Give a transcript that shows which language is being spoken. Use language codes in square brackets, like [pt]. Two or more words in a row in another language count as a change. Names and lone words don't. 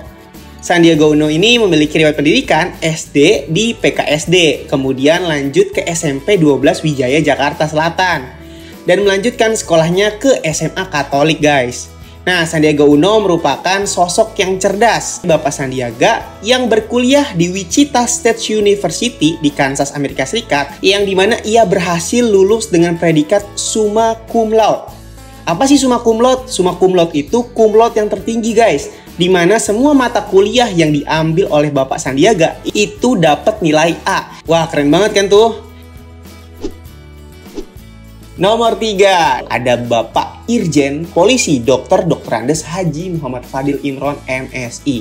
[id] Sandiaga Uno ini memiliki riwayat pendidikan SD di PKSD, kemudian lanjut ke SMP 12 Wijaya Jakarta Selatan, dan melanjutkan sekolahnya ke SMA Katolik guys. Nah, Sandiaga Uno merupakan sosok yang cerdas. Bapak Sandiaga yang berkuliah di Wichita State University di Kansas, Amerika Serikat, yang dimana ia berhasil lulus dengan predikat [la] summa cum laude. [id] Apa sih [la] summa cum laude? Summa cum laude [id] itu [la] cum laude [id] yang tertinggi guys, di mana semua mata kuliah yang diambil oleh Bapak Sandiaga itu dapat nilai A. Wah, keren banget kan tuh? Nomor 3, ada Bapak Irjen Polisi Dr. Andes Haji Muhammad Fadil Imron MSI.